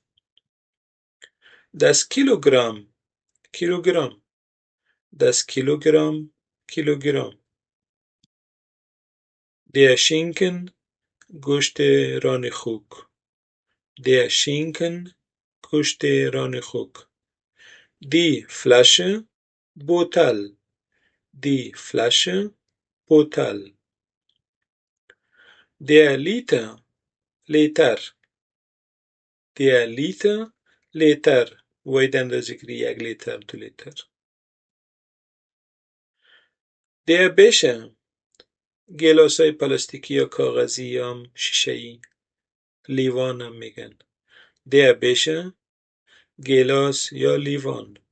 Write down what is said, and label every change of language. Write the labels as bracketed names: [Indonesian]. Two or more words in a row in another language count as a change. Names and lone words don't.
[German] Das Kilogramm کیلوگرم Das Kilogramm کیلوگرم Der Schinken [Persian] گوشت ران خوک [German] Der Schinken [Persian] گوشت ران خوک [German] Die Flasche بوتل Die Flasche بوتل Der Liter [Persian] لیتر [German] Der Liter [Persian] لیتر واحد اندازه‌گیری 1 لیتر 2 لیتر [German] Der Becher [Persian] گلاسای پلاستیکی یا کاغذی یا شیشه‌ای لیوان هم میگن [German] Der Becher [Persian] گلاس یا لیوان